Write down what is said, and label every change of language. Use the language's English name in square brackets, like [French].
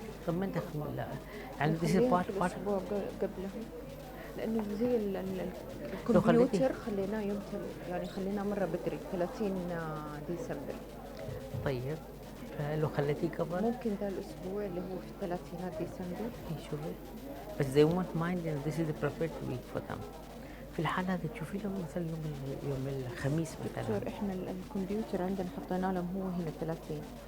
[Arabic] طب ما أنت لا يعني [English] this is part [Arabic] الأسبوع قبله لأنه زي الكمبيوتر خليناه يوم يعني خليناه مرة بدري 30 ديسمبر. طيب فلو خليتيه قبل ممكن ذا الأسبوع اللي هو في 30 ديسمبر. شوفي بس [English] they won't mind this is the prepared week for them. [Arabic] في الحالة هذه تشوفي لهم مثلا يوم الخميس مثلا. دكتور احنا الكمبيوتر عندنا حطينا لهم هو هنا 30.